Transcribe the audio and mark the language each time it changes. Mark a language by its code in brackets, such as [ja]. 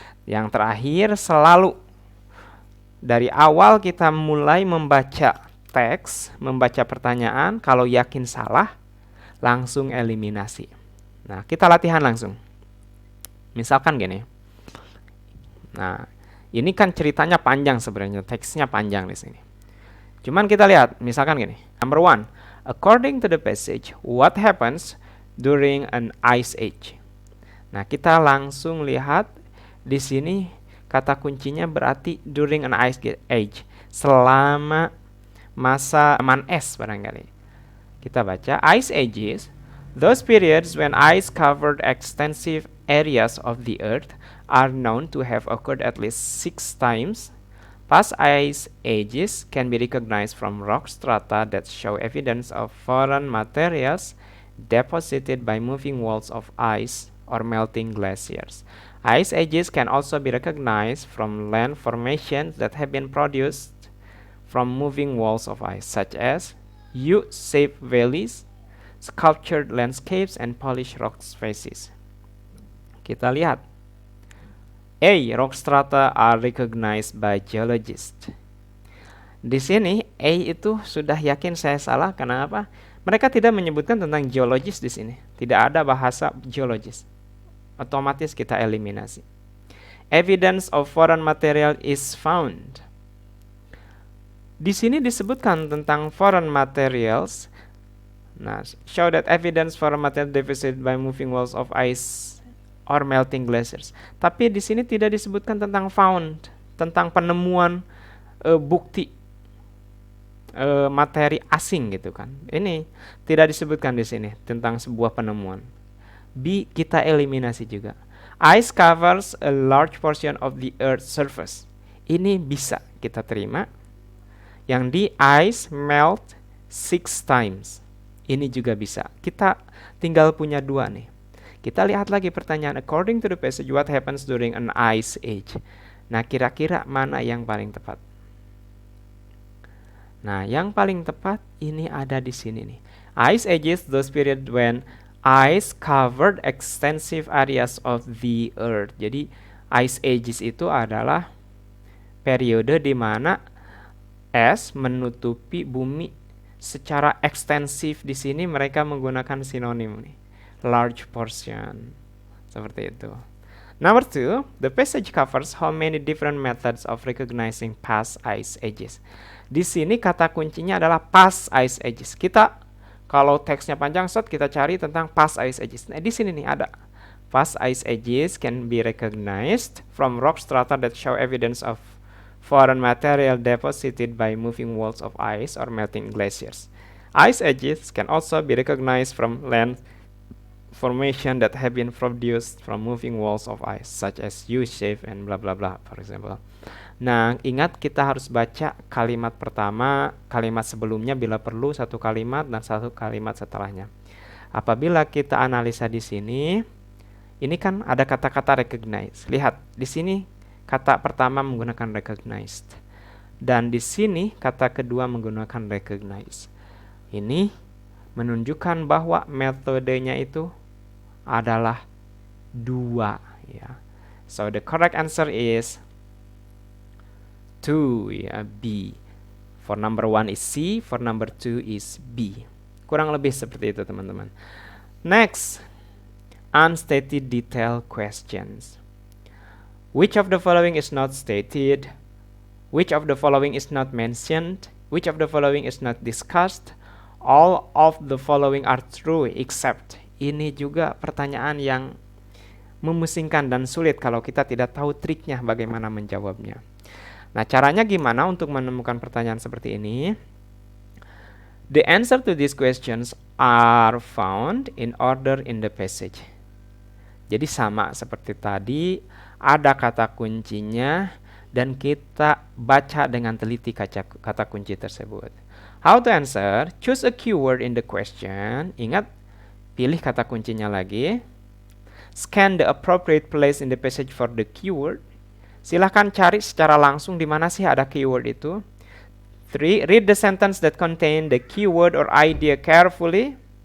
[id] Yang terakhir, selalu dari awal kita mulai membaca teks, membaca pertanyaan, kalau yakin salah, langsung eliminasi. Nah, kita latihan langsung. Misalkan gini. Nah, ini kan ceritanya panjang sebenarnya, teksnya panjang di sini. Cuman kita lihat, misalkan gini. [en] Number 1, according to the passage, what happens during an ice age? [id] Nah, kita langsung lihat di sini kata kuncinya berarti [en] during an ice age, [id] selama masa zaman es barangkali. Kita baca, [en] ice ages, those periods when ice covered extensive areas of the earth are known to have occurred at least 6 times. Past ice ages can be recognized from rock strata that show evidence of foreign materials deposited by moving walls of ice or melting glaciers. Ice ages can also be recognized from land formations that have been produced from moving walls of ice, such as U-shaped valleys, sculptured landscapes, and polished rock faces. [id] Kita lihat. [en] A. Rock strata are recognized by geologists. [id] Di sini A itu sudah yakin saya salah. Kenapa? Mereka tidak menyebutkan tentang geologis di sini. Tidak ada bahasa geologis. Otomatis kita eliminasi. [en] Evidence of foreign material is found. [id] Di sini disebutkan tentang [en] foreign materials. Nah, show that evidence foreign material deposited by moving walls of ice or melting glaciers. [id] Tapi di sini tidak disebutkan tentang found, tentang penemuan bukti materi asing gitu kan. Ini tidak disebutkan di sini tentang sebuah penemuan. B, kita eliminasi juga. [en] Ice covers a large portion of the earth's surface. [id] Ini bisa kita terima. Yang di, [en] ice melt 6 times. [id] Ini juga bisa. Kita tinggal punya 2 nih. Kita lihat lagi pertanyaan, [en] according to the passage, what happens during an ice age? [id] Nah, kira-kira mana yang paling tepat? Nah, yang paling tepat ini ada di sini nih. [en] Ice ages, those period when ice covered extensive areas of the earth. [id] Jadi, ice ages itu adalah periode di mana es menutupi bumi secara ekstensif. Di sini mereka menggunakan sinonim nih. [en] Large portion. [id] Seperti itu. [en] Number 2, the passage covers how many different methods of recognizing past ice ages. [id] Di sini kata kuncinya adalah past ice ages. Kita kalau teksnya panjang kita cari tentang past ice ages. Nah, di sini nih ada. [en] Past ice ages can be recognized from rock strata that show evidence of foreign material deposited by moving walls of ice or melting glaciers. Ice edges can also be recognized from land formation that have been produced from moving walls of ice, such as U-shape and blah blah blah, for example. [id] Nah, ingat kita harus baca kalimat pertama, kalimat sebelumnya bila perlu, satu kalimat dan satu kalimat setelahnya. Apabila kita analisa di sini, ini kan ada kata-kata recognize. Lihat, di sini kata pertama menggunakan recognized. Dan di sini kata kedua menggunakan recognize. Ini menunjukkan bahwa metodenya itu adalah dua, ya. [en] So the correct answer is 2, ya, B. For number 1 is C, for number 2 is B. [id] Kurang lebih seperti itu, teman-teman. [en] Next, unstated detail questions. Which of the following is not stated? Which of the following is not mentioned? Which of the following is not discussed? All of the following are true except. [id] Ini juga pertanyaan yang memusingkan dan sulit kalau kita tidak tahu triknya bagaimana menjawabnya. Nah, caranya gimana untuk menemukan pertanyaan seperti ini? [en] The answer to these questions are found in order in the passage. [id] Jadi sama seperti tadi, ada kata kuncinya dan kita baca dengan teliti kata kunci tersebut. [en] How to answer? Choose a keyword in the question. [id] Ingat, pilih kata kuncinya lagi. [en] Scan the appropriate place in the passage for the keyword. [id] Silahkan cari secara langsung di mana sih ada keyword itu. 3. [en] Read the sentence that contain the keyword or idea carefully.